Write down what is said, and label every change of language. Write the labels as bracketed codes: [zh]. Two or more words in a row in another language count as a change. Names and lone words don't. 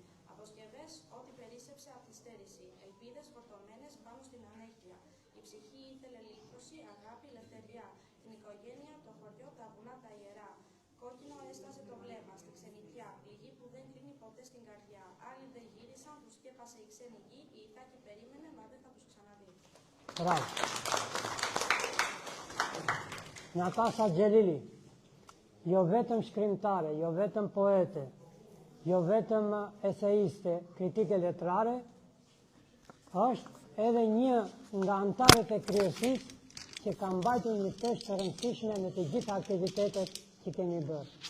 [el] Αποσκευές, ό,τι περίσσεψε από τη στέρηση. Ελπίδες φορτωμένες πάνω στην ανέχεια. Η ψυχή ήθελε λύτρωση, αγάπη, ελευθεριά. Την οικογένεια, το χωριό, τα βουνά, τα ιερά. Κόκκινο έστασε το βλέμμα στη ξενιτιά, πληγή που δεν κλείνει ποτέ στην καρδιά. Άλλοι δεν γύρισαν, τους σκέπασε η ξένη γη, η Ιθάκη περίμενε, μα δεν θα τους ξαναδεί. [sq] Bravo. Natasha Xhelili, jo vetëm shkrimtare, jo vetëm poete, jo vetëm eseiste, kritike letrare, është edhe një nga antarët e kryesisë që ka mbajtur një peshë të rëndësishme në të gjitha aktivitetet që kemi bërë.